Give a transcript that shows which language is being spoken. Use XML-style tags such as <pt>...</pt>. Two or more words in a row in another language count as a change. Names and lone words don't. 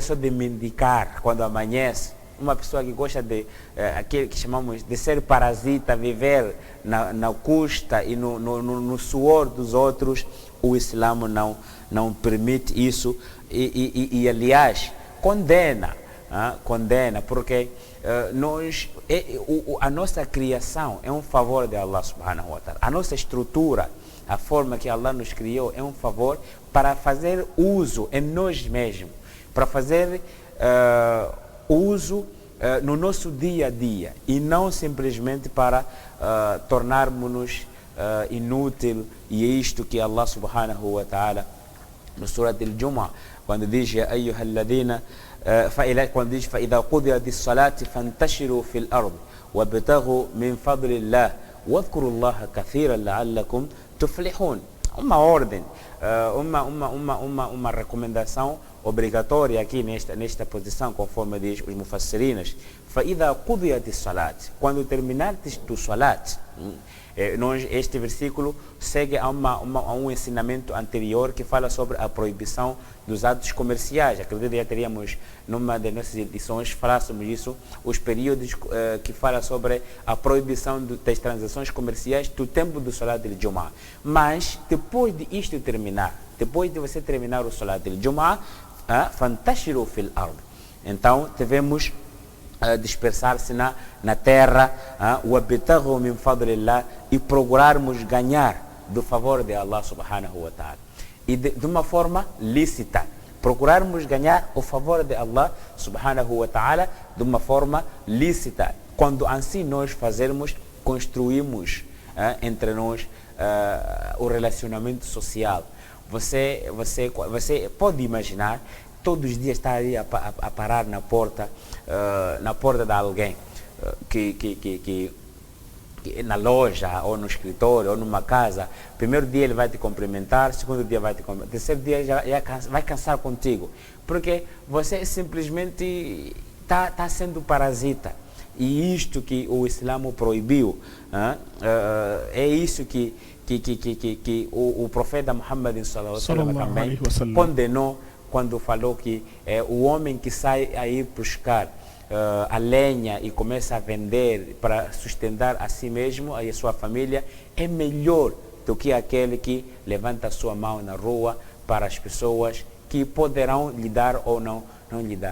<pt>só de mendigar quando amanhece, uma pessoa que gosta de aquilo que chamamos de ser parasita, viver na custa e no suor dos outros, o Islã não permite isso e aliás, condena, porque a nossa criação é um favor de Allah</pt> <ar>سبحانه وتعالى.</ar> <pt>A nossa estrutura, a forma que Allah nos criou é um favor para fazer uso em nós mesmos, para fazer uso no nosso dia a dia e não simplesmente para tornarmos-nos inútil. E é isto que Allah</pt> <ar>سبحانه وتعالى</ar> <pt>no Surat al-Jumu'ah, quando diz</pt> <ar>يا أيها الذين,</ar> <pt>quando diz</pt> <ar>فَإِذَا قُضِيَتِ الصَّلَاةِ فَانْتَشِرُوا فِي الْأَرْضِ وَابْتَغُوا مِنْ فَضْلِ اللَّهِ وَاذْكُرُوا اللَّهَ كَثِيرًا لَعَلَّكُمْ تُفْلِحُونَ.</ar> <pt>Uma ordem, uma recomendação obrigatória aqui nesta posição, conforme diz os mufassirinas.</pt> <ar>فَإِذَا قُضِيَتِ الصَّلَاةِ,</ar> <pt>quando terminares do salat. Este versículo segue a um ensinamento anterior que fala sobre a proibição dos atos comerciais. Acredito que já teríamos, numa das nossas edições, falássemos isso, os períodos que fala sobre a proibição das transações comerciais do tempo do Salat al-Jumu'ah. Mas, depois de isto terminar, depois de você terminar o Salat al-Jumu'ah,</pt> <ar>فانتشروا في الأرض.</ar> <pt>Então, devemos dispersar-se na terra,</pt> <ar>وَابْتَغُوا مِنْ فَضْلِ اللَّهِ,</ar> <pt>e procurarmos ganhar do favor de Allah</pt> <ar>سبحانه وتعالى.</ar> <pt>E de uma forma lícita. Procurarmos ganhar o favor de Allah</pt> <ar>سبحانه وتعالى</ar> <pt>de uma forma lícita. Quando assim nós fazermos, construímos entre nós o relacionamento social. Você pode imaginar todos os dias estar ali a parar na porta de alguém que na loja ou no escritório ou numa casa. Primeiro dia ele vai te cumprimentar, segundo dia vai te cumprimentar, terceiro dia já vai cansar contigo, porque você simplesmente está sendo parasita. E isto que o Islã proibiu, é isso que o profeta Muhammad</pt> <ar>صلى الله عليه وسلم</ar> <pt>também condenou quando falou que o homem que sai a ir buscar a lenha e começa a vender para sustentar a si mesmo e a sua família é melhor do que aquele que levanta a sua mão na rua para as pessoas que poderão lhe dar ou não lhe dar.</pt>